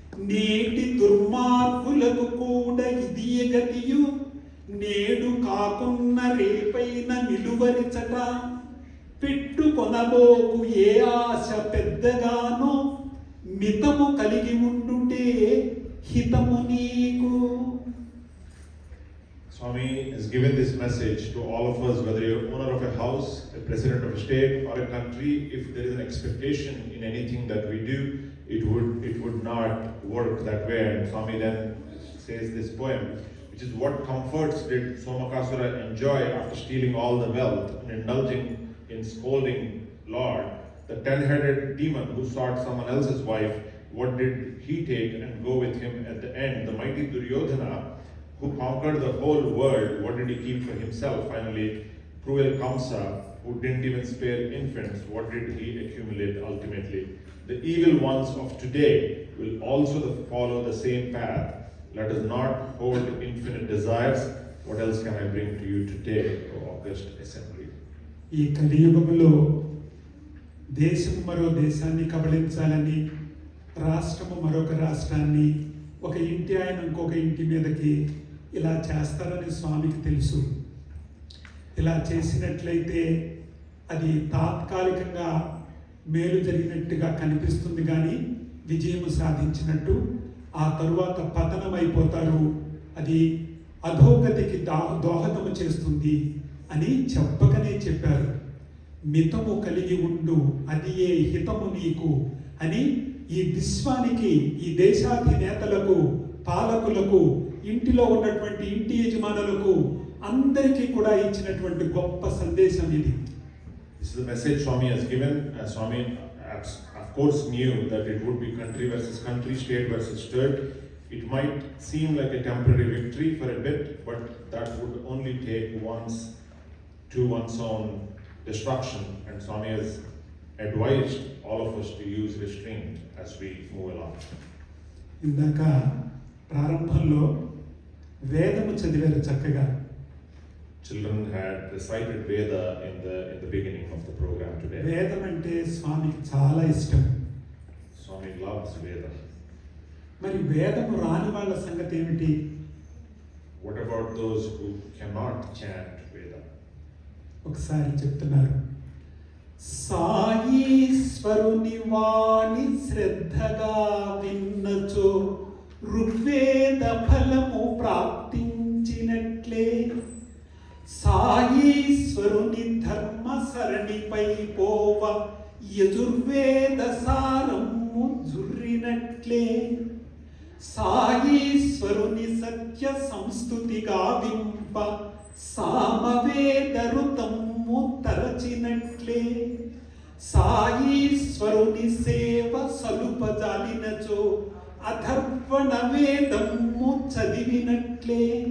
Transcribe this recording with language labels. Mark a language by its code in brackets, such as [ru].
[te] నేటి దుర్మార్గులకు కూడా ఇది గతియు నేడు కాకున్న రేపైన నిలువరిచట పెట్టుకొనబోకు ఏ ఆశ పెద్దగానో మితము కలిగి ఉండుటే హితము నీకు. [en] Swami has given this message to all of us, whether you're owner of a house, a president of a state or a country. If there is an expectation in anything that we do, it would not work that way. And Swami then says this poem, which is what comforts did Somakasura enjoy after stealing all the wealth and indulging in scolding Lord. The 10-headed demon who sought someone else's wife, what did he take and go with him at the end? The mighty Duryodhana, who conquered the whole world, what did he keep for himself? Finally, Pruel Kamsa, who didn't even spare infants, what did he accumulate ultimately? The evil ones of today will also follow the same path. Let us not hold infinite desires. What else can I bring to you today, O August Assembly? [te] ఈ కలియుగంలో దేశం మరో దేశాన్ని కబళించాలని, రాష్ట్రము మరొక రాష్ట్రాన్ని, ఒక ఇంటి ఆయన ఇంకొక ఇంటి మీదకి ఇలా చేస్తారని స్వామికి తెలుసు. ఇలా చేసినట్లయితే అది తాత్కాలికంగా మేలు జరిగినట్టుగా కనిపిస్తుంది, కానీ విజయం సాధించినట్టు. ఆ తరువాత పతనం అయిపోతారు, అది అధోగతికి దోహదము చేస్తుంది అని చెప్పకనే చెప్పారు. మితము కలిగి ఉండు, అది ఏ హితము నీకు అని ఈ విశ్వానికి, ఈ దేశాధినేతలకు, పాలకులకు, ఇంటిలో ఉన్నటువంటి ఇంటి యజమానులకు అందరికీ కూడా ఇచ్చినటువంటి గొప్ప సందేశం ఇది. [en] This is the message Swami has given. Swami of course knew that it would be country versus country, state versus state. It might seem like a temporary victory for a bit, but that would only take once to one's own destruction. And Swami has advised all of us to use restraint as we move along. [te] ఇందాక ప్రారంభంలో వేదము చదివారు చక్కగా. [en] Children had recited Veda in the beginning of the program today. [te] వేదం అంటే స్వామికి చాలా ఇష్టం. [en] Swami loves Veda. [te] మరి వేదము రాని వాళ్ళ సంగతి ఏమిటి? [en] What about those who cannot chant Veda? [te] ఒకసారి చెప్తున్నారు, సాయీశ్వరుని వాణి శ్రద్ధగా విన్నచో ఋగ్వేద ఫలము ప్రాప్తించినట్లే, సాయీశ్వరుని ధర్మ సరణిపై పోవ యజుర్వేద సారము జుర్రినట్లే, సాయీశ్వరుని సత్య సంస్తుతి గావింప సామవేద ఋతము తరచినట్లే, సాయీశ్వరుని సేవ సలుపజాలినచో అథర్వణ వేదము చదివినట్లే,